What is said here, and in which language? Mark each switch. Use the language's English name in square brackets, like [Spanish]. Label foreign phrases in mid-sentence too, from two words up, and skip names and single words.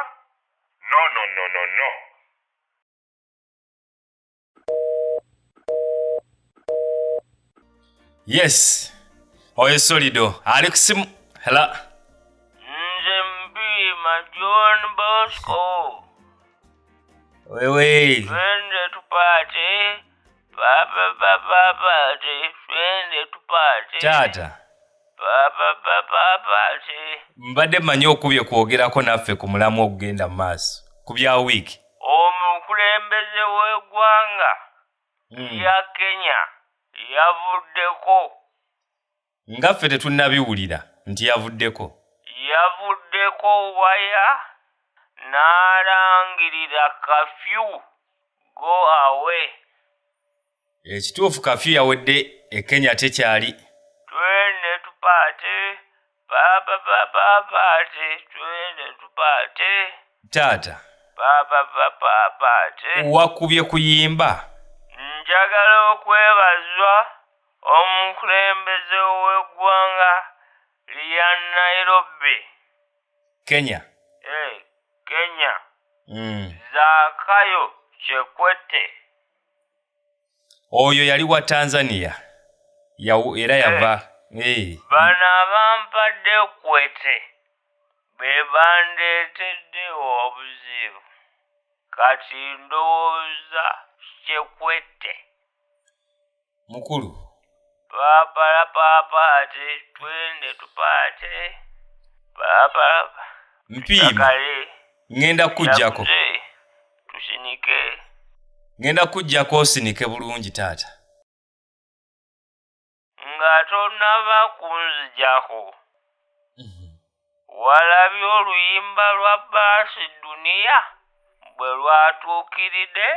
[English] No. Yes. [Ganda] Oyo solido. Ali kusimu. Hello. Nze Mpima John Bosco. Wewe. [Swahili] Twende tupate. Papate. Twende tupate. Tata. Papate. [Ganda] Mbadde mmanyi okubye kwogerako naffe ku mulamu okugenda mu maaso. Ku bya wiiki. Omukulembeze w'eggwanga ya Kenya yavuddeko. Nga ffe tetunnabiwulira nti yavuddeko. Yavuddeko waya n'alangirira kafyu [English] go away. [Ganda] Ekituufu kafyu yawedde e Kenya tekyali. [Swahili] Twende tupate. Papate. Twende tupate. Tata. Papate. [Ganda] Wakubye kuyimba. Njagala okwebazwa omukulembeze w'eggwanga lya Nairobi. Kenya. Kenya. Zakayo Kikwete. Oyo yali wa Tanzania. Era yava. Bano abampadde Kwete be bandeetedde obuzibu. Kati ndowooza Kikwete. Mukulu. [Swahili] Papate. Twende tupate. [Ganda] Mpima. Ngenda kujjako. Tusinike. Ngenda kujjako osinike bulungi taata. Nga tonnava kunzijjako. Walabye oluyimba lwa Baasi Dunia bwe lwatuukiridde?